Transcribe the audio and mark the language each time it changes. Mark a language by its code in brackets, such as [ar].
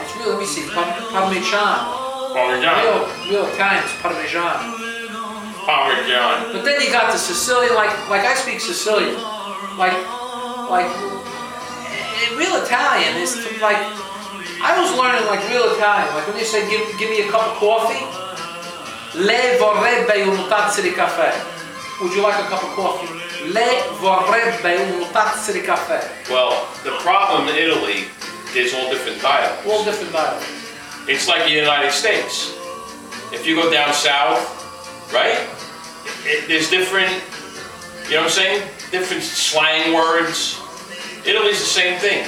[en] It's real, let me see, Parmesan. Parmesan. Real Italian, it's Parmesan. Parmesan. But then you got the Sicilian, like I speak Sicilian. Like real Italian is like, I was learning like real Italian. Like when they say, give me a cup of coffee, [it] lei vorrebbe una tazza di caffè. [en] Would you like a cup of coffee? [it] Lei vorrebbe una tazza di caffè. [en] Well, the problem in Italy is all different dialects. All different dialects. It's like the United States. If you go down south, right? There's different, you know what I'm saying? Different slang words. Italy's the same thing.